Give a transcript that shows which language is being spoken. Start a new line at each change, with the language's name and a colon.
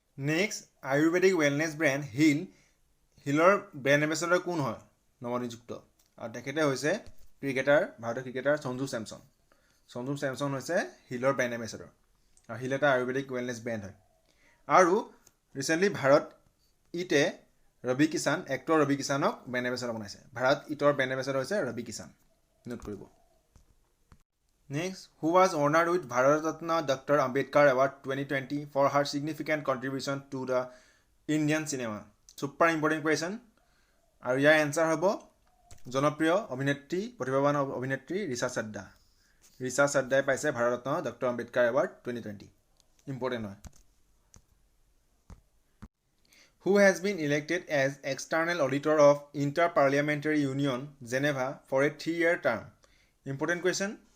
Assamese: Next Ayurvedic wellness brand হিলৰ brand ambassador কোন হয় নৱনিযুক্ত আৰু তেখেতে হৈছে ভাৰতীয় ক্ৰিকেটাৰ সঞ্জু চেমছন হৈছে হিলৰ ব্ৰেণ্ড এম্বেচাডৰ আৰু হিল এটা আয়ুৰ্বেদিক ৱেলনেছ ব্ৰেণ্ড হয় আৰু recently Bharat ইটে actor Ravi কিষাণক brand ambassador বনাইছে ভাৰত ইটৰ ব্ৰেণ্ড এম্বেচাডৰ হৈছে ৰবি কিষাণ নোট কৰিব
English: Next, who was honored with Bharat Ratna Dr. Ambedkar Award 2020 for her significant contribution to the Indian cinema? Super important question.
Assamese: আৰু ইয়াৰ answer হ'ব জনপ্ৰিয় অভিনেত্ৰী প্ৰতিভাৱান অভিনেত্ৰী ৰিচা চাড্ডাই পাইছে Bharat Ratna doctor Ambedkar award 2020 important হয়
English: Who has been elected as external auditor of Inter-Parliamentary Union Geneva for a 3-year term? Important question.